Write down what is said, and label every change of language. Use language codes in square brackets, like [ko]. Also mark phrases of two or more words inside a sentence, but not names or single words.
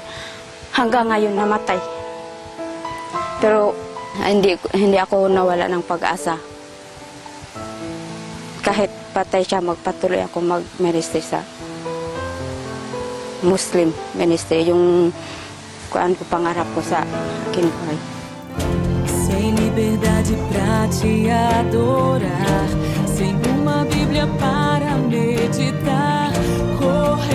[tl] Hanggang ngayon namatay. Pero hindi ako nawala ng pag-asa. Kahit patay siya, magpatuloy ako mag-ministry sa Muslim ministry. Yung kuan ko, pangarap ko sa kinuhay. [pt] Sem liberdade pra te adorar, sem uma Bíblia para meditar.